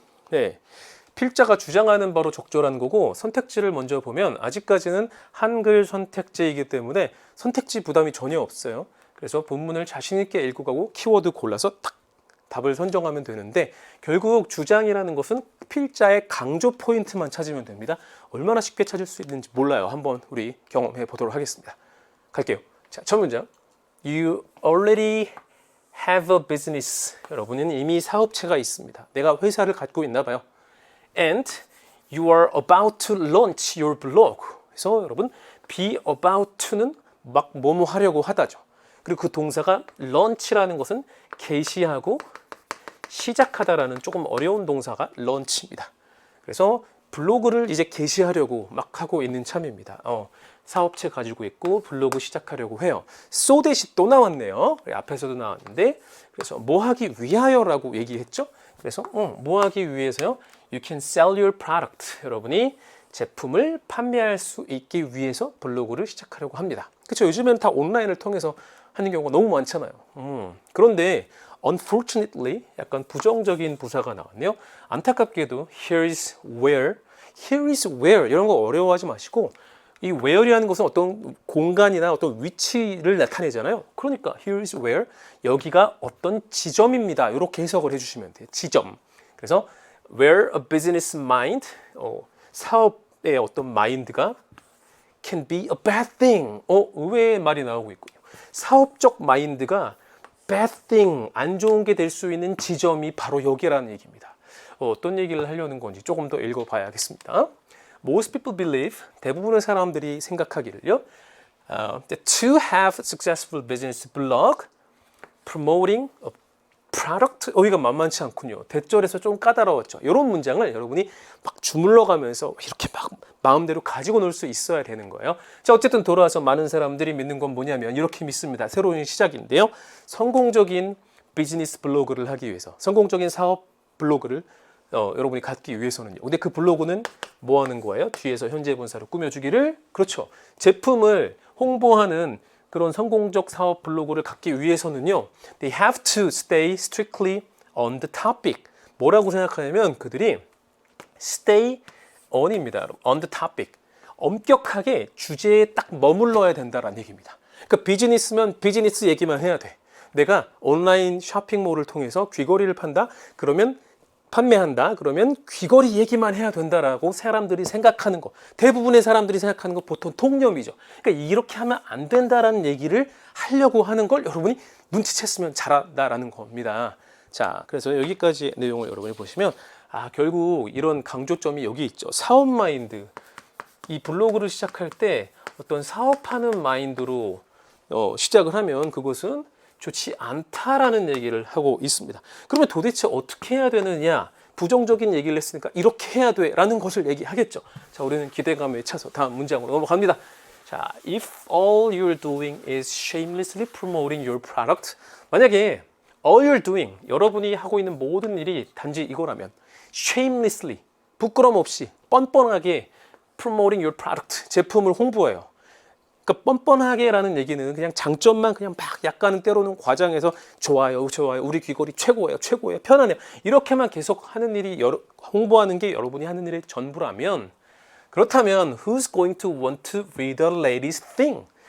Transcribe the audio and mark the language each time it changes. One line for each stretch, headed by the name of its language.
Korean: 네, 필자가 주장하는 바로 적절한 거고 선택지를 먼저 보면 아직까지는 한글 선택지이기 때문에 선택지 부담이 전혀 없어요. 그래서 본문을 자신 있게 읽고 가고 키워드 골라서 탁 답을 선정하면 되는데 결국 주장이라는 것은 필자의 강조 포인트만 찾으면 됩니다. 얼마나 쉽게 찾을 수 있는지 몰라요. 한번 우리 경험해 보도록 하겠습니다. 갈게요. 자, 첫 문장.
English: You already have a business.
Korean: 여러분은 이미 사업체가 있습니다. 내가 회사를 갖고 있나 봐요.
English: And you are about to launch your blog.
Korean: 그래서 여러분
English: be about to
Korean: 는 막 뭐뭐 하려고 하다죠. 그리고 그 동사가 launch라는 것은 개시하고 시작하다라는 조금 어려운 동사가 launch입니다. 그래서 블로그를 이제 개시하려고 막 하고 있는 참입니다. 사업체 가지고 있고 블로그 시작하려고 해요.
English: so that
Korean: 이 또 나왔네요. 앞에서도 나왔는데 그래서 뭐 하기 위하여라고 얘기했죠. 그래서 뭐 하기 위해서요?
English: You can sell your product.
Korean: 여러분이 제품을 판매할 수 있기 위해서 블로그를 시작하려고 합니다. 그렇죠? 요즘에는 다 온라인을 통해서 하는 경우가 너무 많잖아요. 그런데
English: unfortunately
Korean: 약간 부정적인 부사가 나왔네요. 안타깝게도
English: here is where
Korean: 이런 거 어려워하지 마시고 이 where이라는 것은 어떤 공간이나 어떤 위치를 나타내잖아요. 그러니까
English: here is where
Korean: 여기가 어떤 지점입니다. 이렇게 해석을 해주시면 돼요. 지점. 그래서
English: where a business mind
Korean: 사업의 어떤 마인드가
English: can be a bad thing.
Korean: 의외의 말이 나오고 있군요. 사업적 마인드가
English: bad thing,
Korean: 안 좋은 게 될 수 있는 지점이 바로 여기라는 얘기입니다. 어떤 얘기를 하려는 건지 조금 더 읽어봐야겠습니다.
English: Most people believe,
Korean: 대부분의 사람들이 생각하기를요,
English: that to have a successful business blog, promoting a product,
Korean: 여기가 만만치 않군요. 대절에서 좀 까다로웠죠. 이런 문장을 여러분이 막 주물러 가면서 이렇게 막 마음대로 가지고 놀 수 있어야 되는 거예요. 자, 어쨌든 돌아와서 많은 사람들이 믿는 건 뭐냐면 이렇게 믿습니다. 새로운 시작인데요. 성공적인 비즈니스 블로그를 하기 위해서, 성공적인 사업 블로그를 여러분이 갖기 위해서는요. 근데 그 블로그는 뭐 하는 거예요? 뒤에서 현재 분사로 꾸며주기를, 그렇죠. 제품을 홍보하는 그런 성공적 사업 블로그를 갖기 위해서는요.
English: They have to stay strictly on the topic.
Korean: 뭐라고 생각하냐면 그들이
English: stay on
Korean: 입니다.
English: on the topic.
Korean: 엄격하게 주제에 딱 머물러야 된다는 얘기입니다. 그러니까 비즈니스면 비즈니스 얘기만 해야 돼. 내가 온라인 쇼핑몰을 통해서 귀걸이를 판다? 그러면 판매한다? 그러면 귀걸이 얘기만 해야 된다라고 사람들이 생각하는 거. 대부분의 사람들이 생각하는 거 보통 통념이죠. 그러니까 이렇게 하면 안 된다라는 얘기를 하려고 하는 걸 여러분이 눈치챘으면 잘한다라는 겁니다. 자, 그래서 여기까지 내용을 여러분이 보시면 결국 이런 강조점이 여기 있죠. 사업 마인드. 이 블로그를 시작할 때 어떤 사업하는 마인드로 시작을 하면 그것은 좋지 않다라는 얘기를 하고 있습니다. 그러면 도대체 어떻게 해야 되느냐? 부정적인 얘기를 했으니까 이렇게 해야 돼 라는 것을 얘기하겠죠. 자, 우리는 기대감에 차서 다음 문장으로 넘어갑니다.
English: 자, if all you're doing is shamelessly promoting your product,
Korean: 만약에
English: all you're doing,
Korean: 여러분이 하고 있는 모든 일이 단지 이거라면
English: shamelessly,
Korean: 부끄럼 없이 뻔뻔하게
English: promoting your product,
Korean: 제품을 홍보해요. 그러니까 뻔뻔하게라는 얘기는 그냥 장점만 그냥 막 약간은 때로는 과장해서 좋아요, 우리 귀걸이 최고예요, 편하네요. 이렇게만 계속 하는 일이 홍보하는 게 여러분이 하는 일의 전부라면, 그렇다면
English: who's going to want to read the latest thing?